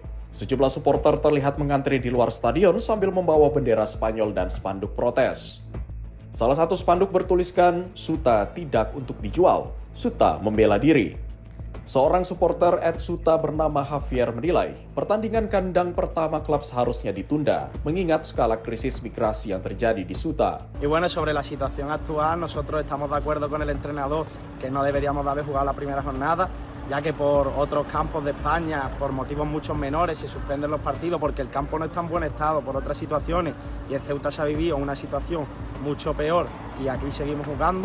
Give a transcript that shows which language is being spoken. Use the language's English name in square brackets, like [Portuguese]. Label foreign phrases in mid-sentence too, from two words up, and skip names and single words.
[Indonesian] Sejumlah supporter terlihat mengantri di luar stadion sambil membawa bendera Spanyol dan spanduk protes. Salah satu spanduk bertuliskan, Ceuta tidak untuk dijual, Ceuta membela diri. Seorang supporter Ceuta bernama Javier menilai, pertandingan kandang pertama klub seharusnya ditunda, mengingat skala krisis migrasi yang terjadi di Ceuta. [Spanish] Y bueno, sobre la situación actual, nosotros estamos de acuerdo con el entrenador que no deberíamos de haber jugado la primera jornada, ya que por otros campos de España, por motivos mucho menores, se suspenden los partidos porque el campo no está en buen estado por otras situaciones y en Ceuta se ha vivido una situación mucho peor y aquí seguimos jugando.